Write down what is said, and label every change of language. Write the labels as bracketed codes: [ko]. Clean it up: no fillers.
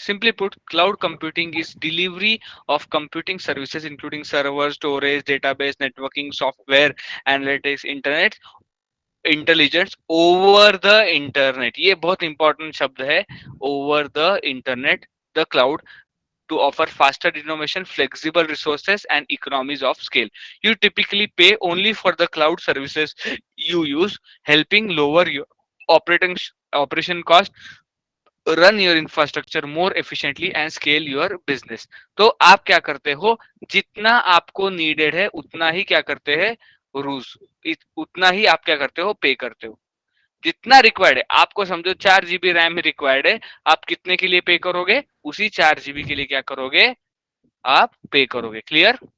[en] Simply put, cloud computing is delivery of computing services including server, storage, database, networking, software, analytics, internet intelligence over the internet. [hi] ये बहुत important शब्द है, [en] Over the internet. The cloud to offer faster innovation, flexible resources and economies of scale. You typically pay only for the cloud services you use, helping lower your operation cost, run your infrastructure more efficiently and scale your business. [hi] तो आप क्या करते हो? जितना आपको needed है उतना ही क्या करते हैं? रूज, उतना ही आप क्या करते हो? पे करते हो. जितना रिक्वायर्ड है, आपको समझो 4 GB रैम रिक्वायर्ड है, आप कितने के लिए पे करोगे? उसी 4 GB के लिए क्या करोगे? आप पे करोगे. क्लियर?